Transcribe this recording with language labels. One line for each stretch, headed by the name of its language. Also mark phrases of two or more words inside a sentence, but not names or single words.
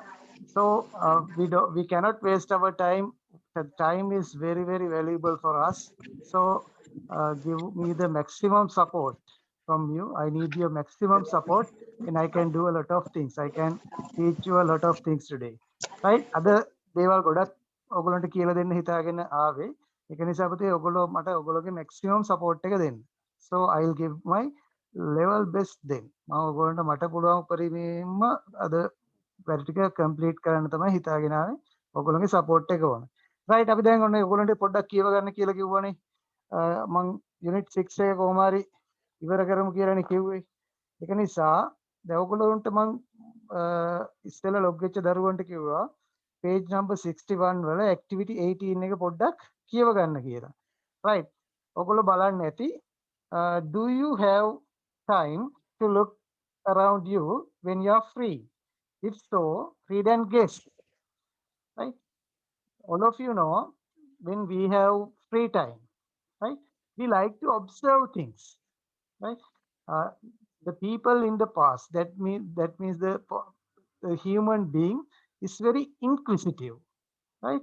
English: So we cannot waste our time. The time is very, very valuable for us. So give me the maximum support from you. I need your maximum support and I can do a lot of things. I can teach you a lot of things today. Right?
Sinhala: අද දේවල් ගොඩක් ඔයගොල්ලන්ට කියලා දෙන්න හිතාගෙන ආවේ. ඒක නිසා පුතේ ඔයගොල්ලෝ මට ඔයගොල්ලෝගේ
English: maximum support
Sinhala: එක දෙන්න.
English: So I'll give my level best then.
Sinhala: මම ඔයගොල්ලන්ට මට පුළුවන් පරිදිම අද වැඩ ටික කම්ප්ලීට් කරන්න තමයි හිතාගෙන ආවේ. ඔයගොල්ලෝගේ support එක ඕන. right අපි දැන් ඔන්න ඔයගොල්ලන්ට පොඩ්ඩක් කියව ගන්න කියලා කිව්වනේ. මම unit 6 එක කොහොම හරි ඉවර කරමු කියලානේ කිව්වේ. ඒක නිසා දැන් ඔයගොල්ලන්ට මම ඉස්සෙල්ලා log වෙච්ච දරුවන්ට කිව්වා
English: page number
Sinhala: 61 වල activity 18 එක පොඩ්ඩක් කියව ගන්න කියලා.
English: right
Sinhala: ඔයගොල්ලෝ බලන්න ඇති
English: do you have time to look around you when you are free? If so, read and guess. Right? All of you know when we have free time, right? We like to observe things, right? Uh, the people in the past, that means the human being is very inquisitive, right?